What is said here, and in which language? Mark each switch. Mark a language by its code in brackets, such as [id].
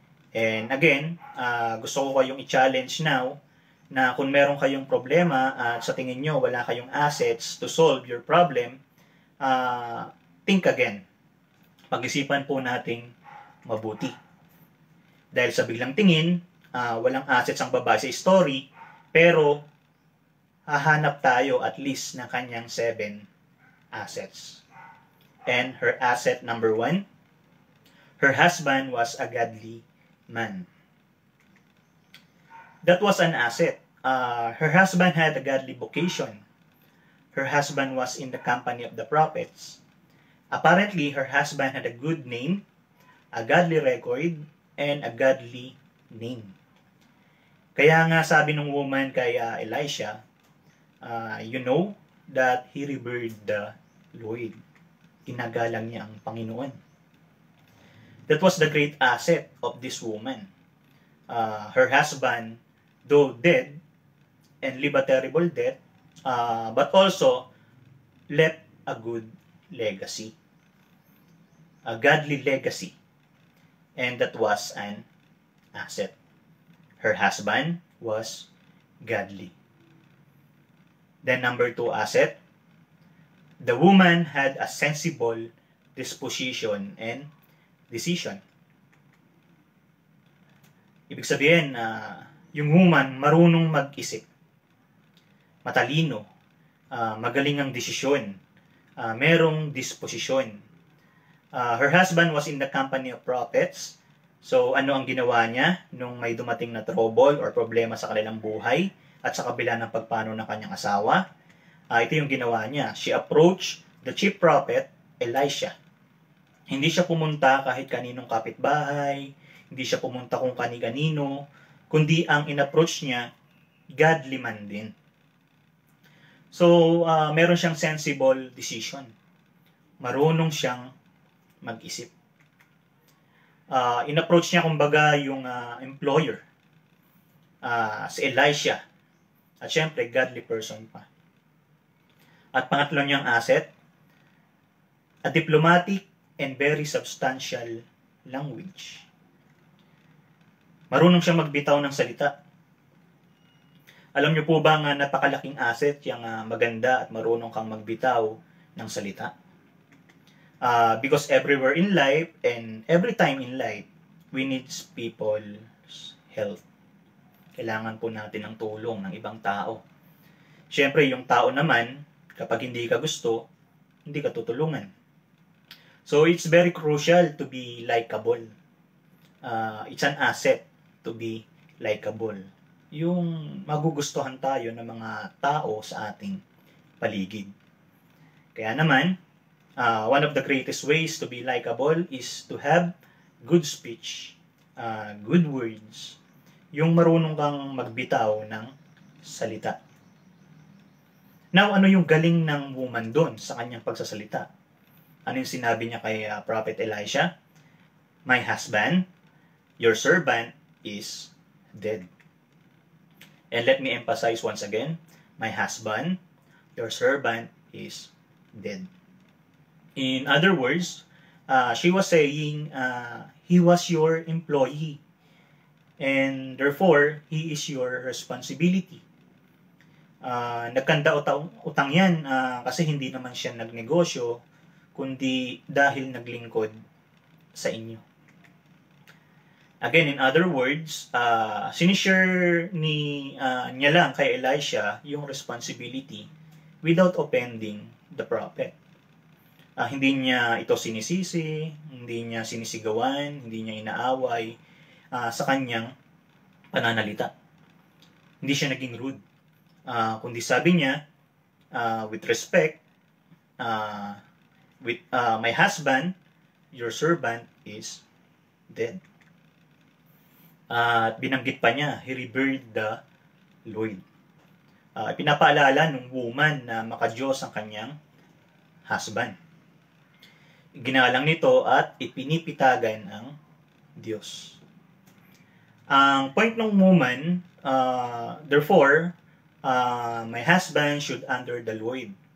[tl] And again, gusto ko kayong i-challenge now na kung meron kayong problema at sa tingin nyo wala kayong assets [en] to solve your problem, think again. [tl] Pag-isipan po nating mabuti. Dahil sa biglang tingin, walang assets ang babae sa story, pero hahanap tayo at least ng kanyang 7 assets. [en] And her asset number 1, her husband was a godly man. That was an asset. Her husband had a godly vocation. Her husband was in the company of the prophets. Apparently, her husband had a good name, a godly record, and a godly name. [tl] Kaya nga sabi ng woman kay Elisha, [en] you know that he revered the Lord. [tl] Kinagalang niya ang Panginoon. [en] That was the great asset of this woman. Her husband, though dead and live a terrible death, but also left a good legacy. A godly legacy. And that was an asset. Her husband was godly. Then number 2 asset, the woman had a sensible disposition and decision. [tl] Ibig sabihin, yung woman marunong mag-isip, matalino, magaling ang desisyon, merong disposisyon. [en] Her husband was in the company of prophets. [tl] So, ano ang ginawa niya nung may dumating na trouble or problema sa kanilang buhay at sa kabila ng pagpano ng kanyang asawa? Ito yung ginawa niya. [en] She approached the chief prophet, Elisha. [tl] Hindi siya pumunta kahit kaninong kapitbahay, hindi siya pumunta kung kani-kanino, kundi ang in-approach niya, godly man din. So, meron siyang sensible decision. Marunong siyang mag-isip. In-approach niya kumbaga yung employer, si Elisha. At syempre, godly person pa. At pangatlo niyang [en] asset, a diplomatic and very substantial language. [tl] Marunong siyang magbitaw ng salita. Alam niyo po ba nga napakalaking asset yung maganda at marunong kang magbitaw ng salita? [en] Because everywhere in life and every time in life, we need people's help. [tl] Kailangan po natin ng tulong ng ibang tao. Siyempre, yung tao naman, kapag hindi ka gusto, hindi ka tutulungan. [en] So, it's very crucial to be likable. It's an asset to be likable. [tl] Yung magugustuhan tayo ng mga tao sa ating paligid. Kaya naman, [en] one of the greatest ways to be likable is to have good speech, good words, [tl] yung marunong kang magbitaw ng salita. Now, ano yung galing ng woman doon sa kanyang pagsasalita? Ano yung sinabi niya kay Prophet Elisha? [en] My husband, your servant, is dead. And let me emphasize once again, my husband, your servant, is dead. In other words, she was saying, he was your employee. And therefore, he is your responsibility. [tl] Nagkanda utang yan kasi hindi naman siya nagnegosyo, kundi dahil naglingkod sa inyo. Again, in other words, sinishare niya lang kay Elisha yung responsibility [en] without offending the prophet. [tl] Hindi niya ito sinisisi, hindi niya sinisigawan, hindi niya inaaway sa kanyang pananalita. Hindi siya naging rude. Kundi sabi niya, [en] with respect, my husband, your servant, is dead. [tl] At binanggit pa niya, [en] he revered the Lord. [tl] Pinapaalala ng woman na makadiyos ang kanyang husband. Ginalang nito at ipinipitagan ang Diyos. [en] Ang point ng woman, therefore, my husband should honor the Lord.